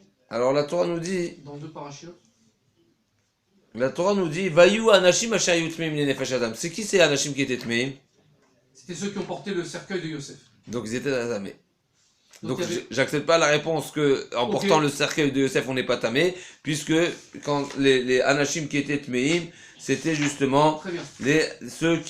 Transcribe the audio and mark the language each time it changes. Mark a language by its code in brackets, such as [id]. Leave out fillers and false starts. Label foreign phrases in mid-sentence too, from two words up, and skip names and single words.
[fr] Alors la Torah nous dit, Dans 2 parachutes. [he] ויהי אנשים אשר היו טמאים לנפש אדם. [fr] C'est qui ces anashim qui étaient tmeim? C'était ceux qui ont porté le cercueil de Yosef. Donc ils étaient tamés. Donc il y avait- j'accepte pas la réponse que en Ok. portant le cercueil de Yosef on n'est pas tamé, puisque quand les anashim qui étaient tmeim, c'était justement Très bien. ceux qui...